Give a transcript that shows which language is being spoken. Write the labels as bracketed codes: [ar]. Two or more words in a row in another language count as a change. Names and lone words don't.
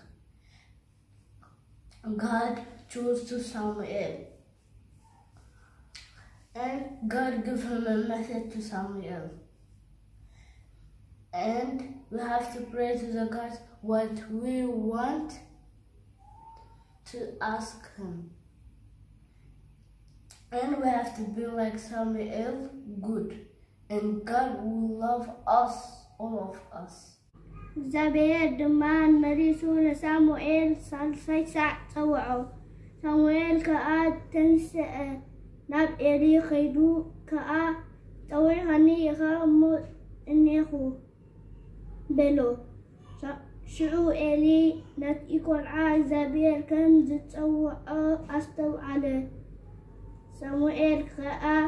[en] God chose to Samuel, and God gave him a message to Samuel, and we have to pray to the God what we want to ask him, and we have to be like Samuel, good, and God will love us, all of us. [ti] እግዚአብሔር ድማ መሪሱ ለሳሙኤል ሳልሳይ ሳዕ ፀውዖ ሳሙኤል ከኣ ተንስአ ናብ ኤሊ ኸይዱ ከኣ ፀዊዕኻኒ ኢኻ እሞ እኔኹ በሎ ሽዑ ኤሊ ነቲ ቆልዓ እግዚአብሔር ከም ዝፀውዖ ኣስተውዓለ ሳሙኤል ከኣ